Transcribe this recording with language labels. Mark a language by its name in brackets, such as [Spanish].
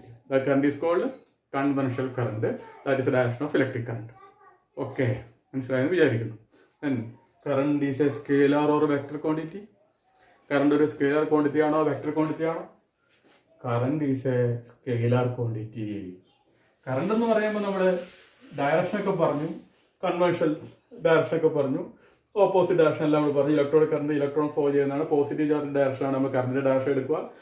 [English] That current is called conventional current. That is the direction of electric current. [Malayalam] Okay, മനസ്സിലായെന്ന് വിചാരിക്കുന്നു. [English] Then current is a scalar or vector quantity. [Malayalam] Current ഒരു scalar quantity ആണോ vector quantity ആണോ? [English] Current is a scalar quantity. [Malayalam] Current എന്ന് പറയുമ്പോൾ നമ്മൾ direction ഒക്കെ പറഞ്ഞു, കൺവെൻഷണൽ ഡയറക്ഷൻ ഒക്കെ പറഞ്ഞു, ഓപ്പോസിറ്റ് ഡയറക്ഷൻ എല്ലാം നമ്മൾ പറഞ്ഞു. ഇലക്ട്രോണിക് കറണ്ട് ഇലക്ട്രോൺ ഫ്ലോ ചെയ്യുന്നതാണ്. പോസിറ്റീവ് ചാർജ് ഡയറക്ഷനാണ് നമ്മൾ കറണ്ടിന്റെ ഡയറക്ഷൻ എടുക്കുക.